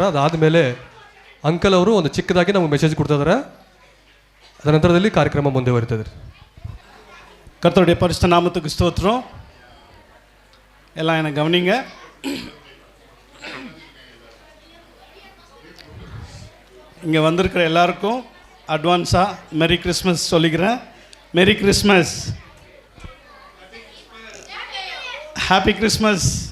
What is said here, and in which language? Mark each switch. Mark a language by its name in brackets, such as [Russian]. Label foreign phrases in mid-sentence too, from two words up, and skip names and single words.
[Kannada] ಅದಾದಮೇಲೆ ಅಂಕಲ್ ಅವರು ಒಂದು ಚಿಕ್ಕದಾಗಿ ನಮಗೆ ಮೆಸೇಜ್ ಕೊಡ್ತಿದ್ದಾರೆ. ಅದರ ನಂತರದಲ್ಲಿ ಕಾರ್ಯಕ್ರಮ ಮುಂದುವರಿತದೆ. [Tamil] கர்த்தருடைய பரிசுத்த நாமத்துக்கு ஸ்தோத்திரம். எல்லாம் என்னை கவனிங்க. இங்கே வந்திருக்கிற எல்லாருக்கும் அட்வான்ஸாக [English] Merry Christmas [Tamil] சொல்லிக்கிறேன். [English] Merry Christmas, Happy Christmas.